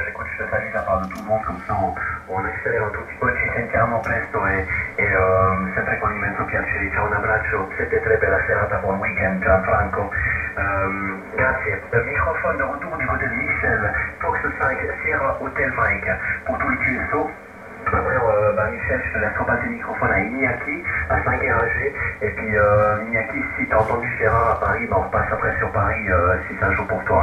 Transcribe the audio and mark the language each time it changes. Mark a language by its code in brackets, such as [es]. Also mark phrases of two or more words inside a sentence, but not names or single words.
[fr] Écoute, je te salue de la part de tout le monde, comme ça on accélère un tout petit peu, [it] ci sentiamo presto e sempre con immenso piacere. Ciao, un abbraccio, siete tre per la serata, buon weekend, Gianfranco. Grazie. [fr] Microphone de retour du côté de Michel, Fox 5, Sierra Hotel Mike, pour tout le QSO. Alors, Michel, je te laisse repasser le microphone à Iñaki, à 5 RAG. Et puis, Iñaki, si tu as entendu Gérard à Paris, on repasse après sur Paris si c'est un jour pour toi.